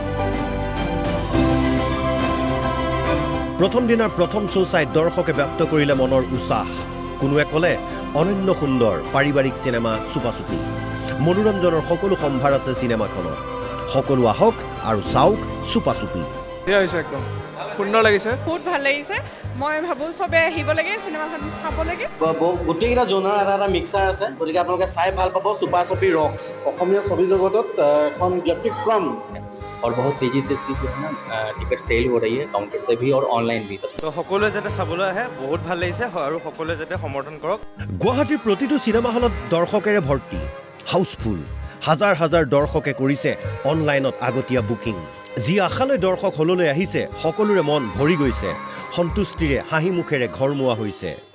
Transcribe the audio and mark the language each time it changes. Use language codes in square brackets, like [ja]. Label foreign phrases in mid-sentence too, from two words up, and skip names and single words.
[as] প্ৰথম দিনাৰ প্ৰথম শ্ব' চাই দৰ্শকে ব্যক্ত কৰিলে মনৰ উৎসাহ কোনোৱে ক'লে অনন্য সুন্দৰ পাৰিবাৰিক চিনেমা চুপা চুপি মনোৰঞ্জনৰ সকলো সম্ভাৰ আছে চিনেমাখনত সকলো আহক আৰু চাওক চুপা চুপি ধুনীয়া হৈছে একদম সুন্দৰ লাগিছে বহুত ভাল লাগিছে মই ভাবোঁ চবে আহিব লাগে চিনেমাখন চাব লাগে গোটেইকেইটা জোনাৰ এটা মিক্সাৰ আছে গতিকে আপোনালোকে চাই ভাল পাব চুপা চুপি ৰক্স অসমীয়া ছবি জগতত এখন ব্যতিক্ৰম [hi] और बहुत तेजी से इसकी जो है ना टिकट सेल हो रही है काउंटर पे भी और ऑनलाइन भी [as] তো সকলোৱে যাতে চাবলৈ আহে বহুত ভাল লাগিছে আৰু সকলোৱে যাতে সমৰ্থন কৰক গুৱাহাটীৰ প্ৰতিটো চিনেমা হলত দৰ্শকেৰে ভৰ্তি হাউচফুল হাজাৰ হাজাৰ দৰ্শকে কৰিছে অনলাইনত আগতীয়া বুকিং যি আশালৈ দৰ্শক হললৈ আহিছে সকলোৰে মন ভৰি গৈছে সন্তুষ্টিৰে হাঁহি মুখেৰে ঘৰমুৱা হৈছে